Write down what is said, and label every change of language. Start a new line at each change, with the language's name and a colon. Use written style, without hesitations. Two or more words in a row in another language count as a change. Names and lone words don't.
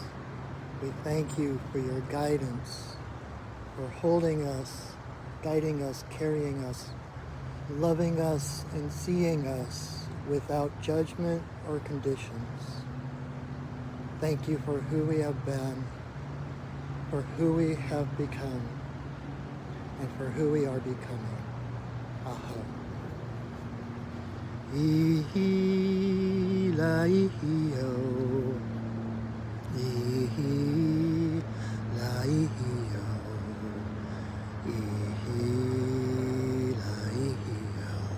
English: We thank you for your guidance, for holding us, guiding us, carrying us, loving us, and seeing us without judgment or conditions. Thank you for who we have been, for who we have become, and for who we are becoming. Aha. Ihi la ihi o. Ihi la ihi o. Ihi la ihi o.